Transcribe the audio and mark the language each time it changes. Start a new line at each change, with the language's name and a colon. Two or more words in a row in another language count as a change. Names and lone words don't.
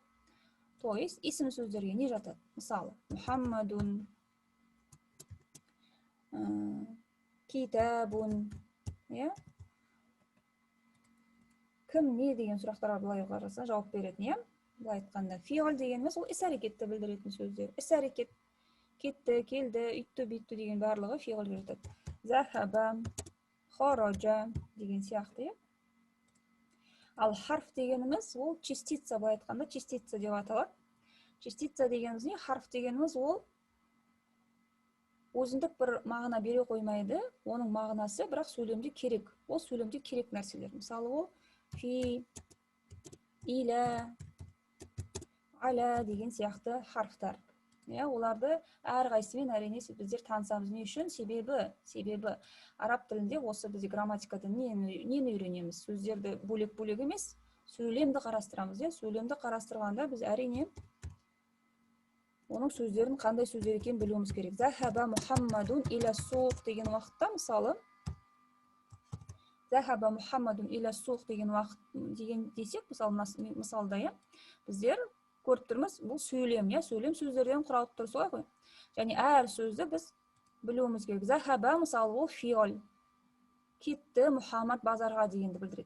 Russian: То есть
Kazakh: исім сөздерге не жатады? Мысалы,
Arabic: محمد، كتاب,
Kazakh: кім не деген сұрақтарға былай қараса жауап беретін, былай айтқанда фиғл дегеніміз ол іс әрекетті білдіретін сөздер. Іс әрекет, кетті, келді, үйтті, бүйтті деген барлығы фиғлге жатады.
Arabic: ذهب، خرج
Kazakh: деген сияқты. Ал харф дегеніміз ол частица, былай айтқанда частица деп аталады. Частица дегеніміз не? Харф дегеніміз ол өзіндік бір мағына бере қоймайды, оның мағынасы бірақ сөйлемде керек. Ол сөйлемде керек нәрселер. Мысалы, ол
Arabic: في، إلى، على
Kazakh: деген сияқты харфтар. Оларды әрқайсымен әрине біздер танысамыз. Не үшін? Себебі араб тілінде осы бізде грамматикада нені үйренеміз? Сөздерді бөлек-бөлек емес, сөйлемді қарастырамыз. Сөйлемді қарастырғанда біз әрине оның сөздерін қандай сөздер екенін білуіміз керек.
Arabic: ذهب محمد إلى سوق
Kazakh: деген уақытта, мысалы,
Arabic: ذهب محمد إلى سوق
Kazakh: деген уақыт деген десек, мысалда, біздер көріп тұрмыз, бұл сөйлем, сөйлем сөздерден құралып тұр, солай ғой. Және әр сөзді біз білуіміз керек. Захаба, мысалы, ол фиғл, кетті, Мұхаммад базарға дегенді білдіреді.